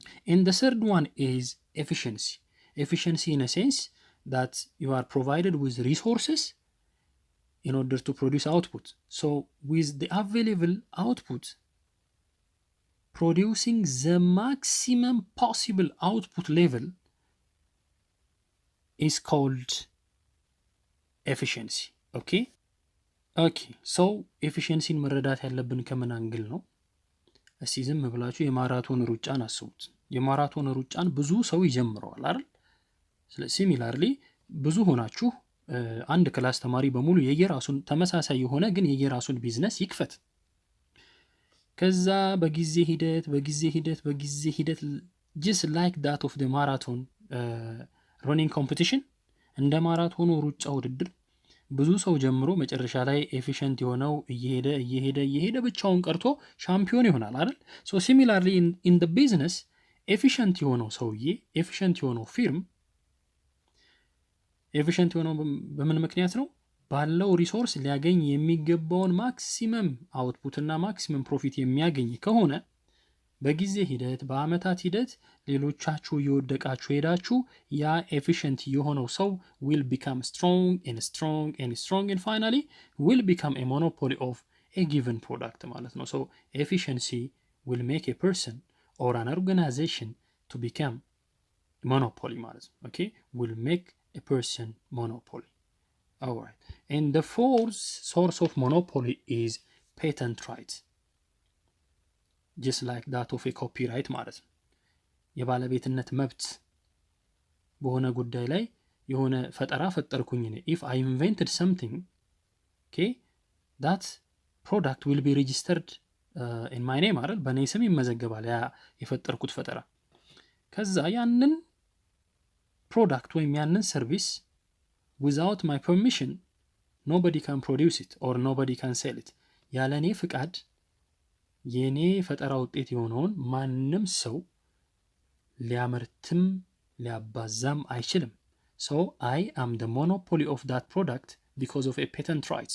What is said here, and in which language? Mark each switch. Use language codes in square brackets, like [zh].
[en] And the third one is efficiency. Efficiency in a sense that you are provided with resources in order to produce output. So with the available output, producing the maximum possible output level is called efficiency. Okay? Okay. [am] So efficiency መረዳት ያለብን ከምን አንግል ነው? እስቲ ዝም ብላችሁ የማራቶን ሩጫን አስቡት። የማራቶን ሩጫን ብዙ ሰው ይጀምረዋል አይደል? ስለዚህ ሲሚላርሊ ብዙ ሆናችሁ አንድ ክላስ ተማሪ በሙሉ የየራሱን ተመሳሳይ የሆነ ግን የየራሱን ቢዝነስ ይክፈት። ከዛ በጊዜ ሂደት [en] just like that of the marathon running competition [am] እንደ ማራቶኑ ሩጫ ውድድር ብዙ ሰው ጀምሮ መጨረሻ ላይ ኤፊሽንት የሆነው እየሄደ ብቻውን ቀርቶ ሻምፒዮን ይሆናል አይደል? [en] so similarly in the business [am] ኤፊሽንት የሆነው ሰውዬ ኤፊሽንት የሆነው ፊርም ኤፊሽንት የሆነው በምን ምክንያት ነው? ባለው ሪሶርስ ሊያገኝ የሚገባውን ማክሲመም አውትፑት እና ማክሲመም ፕሮፊት የሚያገኝ ከሆነ በጊዜ ሂደት በአመታት ሂደት ሌሎቻችሁ እየወደቃችሁ ሄዳችሁ ያ ኤፊሽንት የሆነው ሰው [en] will become strong and finally will become a monopoly of a given product [am] ማለት ነው። [en] so efficiency will make a person or an organization to become monopoly ማለት ነው። okay, will make a person monopoly. All right. And the fourth source of monopoly is patent rights. Just like that of a copyright [am] ማለት ነው። የባለቤትነት መብት በሆነ ጉዳይ ላይ የሆነ ፈጠራ ፈጠርኩኝ እኔ [en] if I invented something, okay, that product will be registered in my name [am] አይደል? በእኔ ስም ይመዘገባል ያ የፈጠርኩት ፈጠራ። ከዛ ያንን ፕሮዳክት ወይም ያንን ሰርቪስ [en] without my permission nobody can produce it or nobody can sell it. [am] ያለኔ ፍቃድ የኔ ፈጠራ ውጤት የሆነውን ማንም ሰው ሊያመርትም ሊያባዛም አይችልም። [en] so I am the monopoly of that product because of a patent right.